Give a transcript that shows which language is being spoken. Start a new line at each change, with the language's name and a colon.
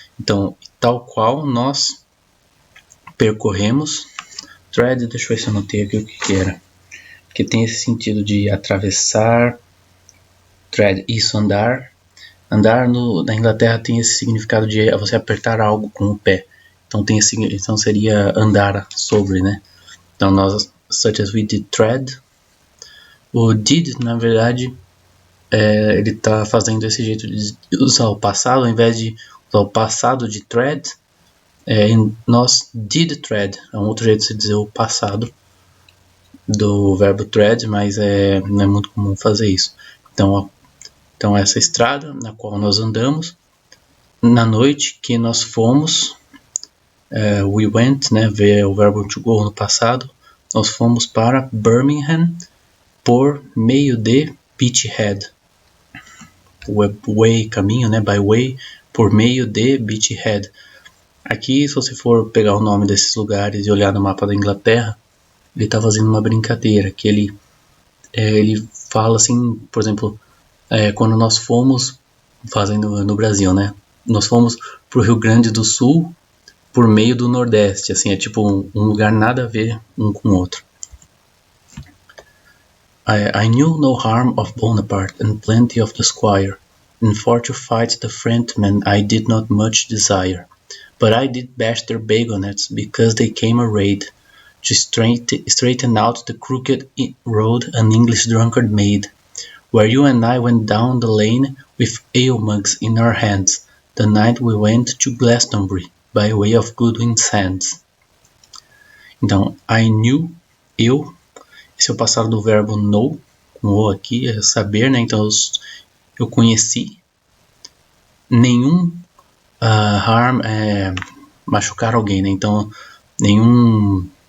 Portuguese: Então, tal qual nós percorremos. Tread, deixa eu ver se eu anotei aqui o que era. Porque tem esse sentido de atravessar. Tread, isso, andar. Andar na Inglaterra tem esse significado de você apertar algo com o pé. Então seria andar sobre, né? Então nós,
English: such as we did tread.
Portuguese: O did, na verdade, ele está fazendo esse jeito de usar o passado, ao invés de usar o passado de tread, nós
English: did tread.
Portuguese: É um outro jeito de se dizer o passado do verbo tread, mas não é muito comum fazer isso. Então essa estrada na qual nós andamos, na noite que nós fomos,
English: we went,
Portuguese: né, ver o verbo to go no passado, nós fomos para Birmingham por meio de Beachhead. Way, caminho, né,
English: by way,
Portuguese: por meio de Beachhead. Aqui, se você for pegar o nome desses lugares e olhar no mapa da Inglaterra, ele está fazendo uma brincadeira, que ele fala assim, por exemplo, quando nós fomos, fazendo no Brasil, né, nós fomos para o Rio Grande do Sul por meio do Nordeste, assim, é tipo um lugar nada a ver um com o outro.
English: I knew no harm of Bonaparte and plenty of the squire, and for to fight the Frenchmen I did not much desire, but I did bash their bagonets because they came arrayed, to straighten out the crooked road an English drunkard made, where you and I went down the lane with ale mugs in our hands, the night we went to Glastonbury, by way of Goodwin Sands.
Portuguese: Então,
English: I knew,
Portuguese: esse é o passado do verbo know, com o aqui, é saber, né? Então, eu conheci. Nenhum harm é machucar alguém, né? Então, nenhum...